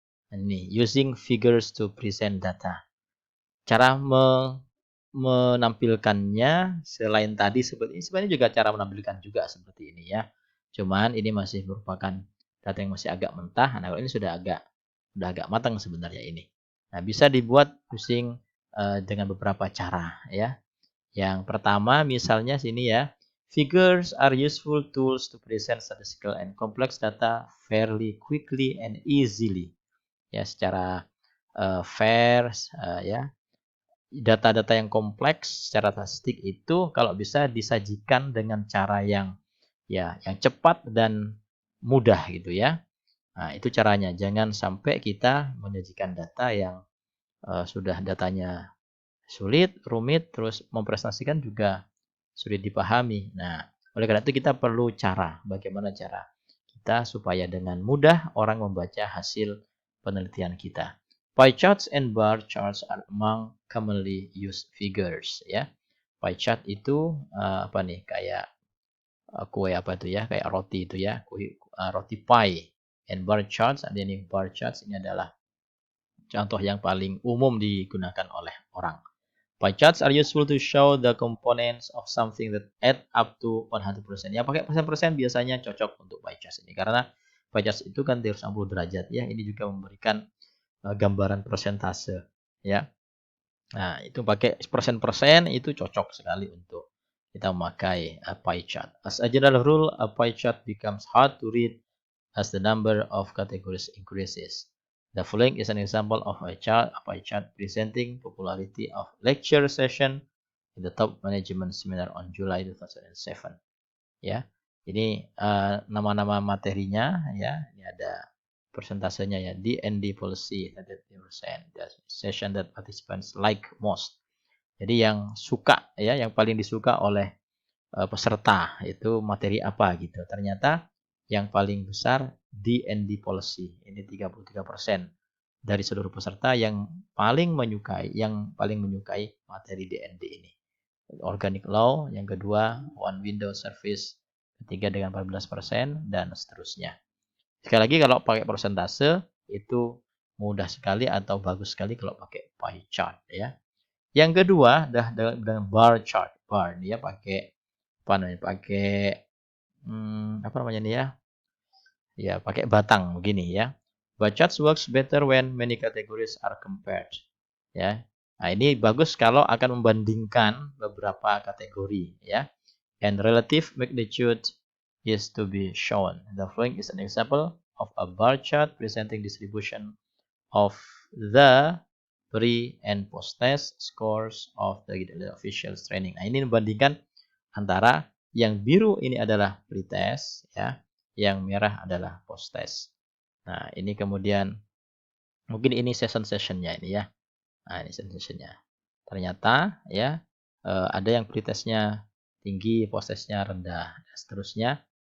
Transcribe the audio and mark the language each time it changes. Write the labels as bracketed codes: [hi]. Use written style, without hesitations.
[id] Ini [en] using figures to present data. [id] Cara menampilkannya selain tadi sebenarnya juga cara menampilkan juga seperti ini ya. Cuman ini masih merupakan data yang masih agak mentah. Nah, kalau ini sudah agak matang sebenarnya ini. Nah, bisa dibuat using dengan beberapa cara ya. Yang pertama misalnya sini ya, [en] figures are useful tools to present statistical and complex data fairly, quickly and easily. [id] Ya, secara fair ya. Data-data yang kompleks secara statistik itu kalau bisa disajikan dengan cara yang cepat dan mudah gitu ya. Nah, itu caranya. Jangan sampai kita menyajikan data yang sudah datanya sulit, rumit, terus mempresentasikan juga sulit dipahami. Nah, oleh karena itu kita perlu cara. Bagaimana cara kita supaya dengan mudah orang membaca hasil penelitian kita. [en] Pie charts and bar charts are among commonly used figures ya. [id] Pie chart itu kayak kue kayak roti itu ya, roti pie. [en] And bar charts, [id] ada ini bar charts ini adalah contoh yang paling umum digunakan oleh orang. [en] Pie charts are useful to show the components of something that add up to 100%. [id] Yang pakai persen-persen biasanya cocok untuk pie charts ini karena pie charts itu kan 360 derajat ya. Ini juga memberikan gambaran persentase ya. Nah, itu pakai persen-persen itu cocok sekali untuk kita memakai pie chart. [en] As a general rule, a pie chart becomes hard to read as the number of categories increases. The following is an example of a pie chart presenting popularity of lecture session in the top management seminar on July 2007. [id] Ya, ini nama-nama materinya ya. Ini ada persentasenya ya. D&D policy 30%. [en] The session that participants like most. [id] Jadi yang suka ya, yang paling disuka oleh peserta itu materi apa gitu. Ternyata yang paling besar D&D policy. Ini 33% dari seluruh peserta yang paling menyukai materi D&D ini. Organic law, yang kedua one window service, ketiga dengan 14% dan seterusnya. Sekali lagi kalau pakai persentase itu mudah sekali atau bagus sekali kalau pakai pie chart ya. Yang kedua dengan bar chart. Bar dia pakai pakai batang begini ya. [en] Bar charts works better when many categories are compared. [id] Ya. Nah, ini bagus kalau akan membandingkan beberapa kategori ya. [en] and relative magnitude is to be shown. The following is an example of a bar chart presenting distribution of the pre and post test scores of the officials training. [id] Nah, ini membandingkan antara yang biru ini adalah pre-test ya, yang merah adalah post test. Nah, ini kemudian mungkin ini session-sessionnya ini ya. Nah, ini session-sessionnya. Ternyata ya ada yang pre-testnya tinggi, post testnya rendah, dan seterusnya.